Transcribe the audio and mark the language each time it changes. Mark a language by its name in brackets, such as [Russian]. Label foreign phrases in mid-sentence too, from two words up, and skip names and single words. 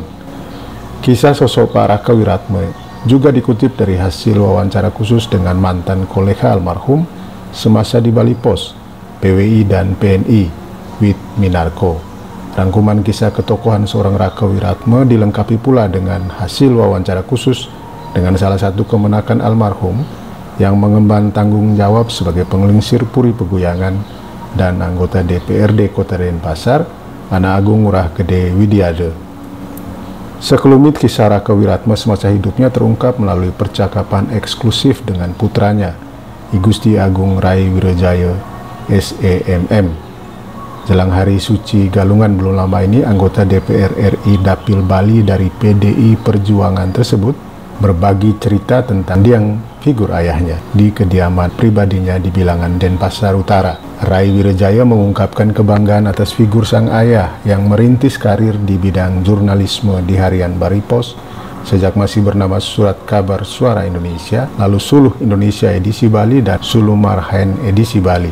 [Indonesian] Kisah sosok Pak Rake Wiratme juga dikutip dari hasil wawancara khusus dengan mantan kolega almarhum semasa di Bali Post, PWI dan PNI, Wit Minarko. Rangkuman kisah ketokohan seorang Rake Wiratme dilengkapi pula dengan hasil wawancara khusus dengan salah satu kemenakan almarhum yang mengemban tanggung jawab sebagai pengelingsir Puri Peguyangan dan anggota DPRD Kota Denpasar, Anak Agung Ngurah Gede Widiade. Sekelumit kisah Rake Wiratme semasa hidupnya terungkap melalui percakapan eksklusif dengan putranya, I Gusti Agung Rai Wirajaya SEMM. Jelang hari suci Galungan belum lama ini, anggota DPR RI Dapil Bali dari PDI Perjuangan tersebut berbagi cerita tentang mendiang figur ayahnya di kediaman pribadinya di Bilangan, Denpasar Utara. Rai Wirajaya mengungkapkan kebanggaan atas figur sang ayah yang merintis karir di bidang jurnalisme di harian Bali Post sejak masih bernama Surat Kabar Suara Indonesia, lalu Suluh Indonesia edisi Bali dan Suluh Marhaen edisi Bali.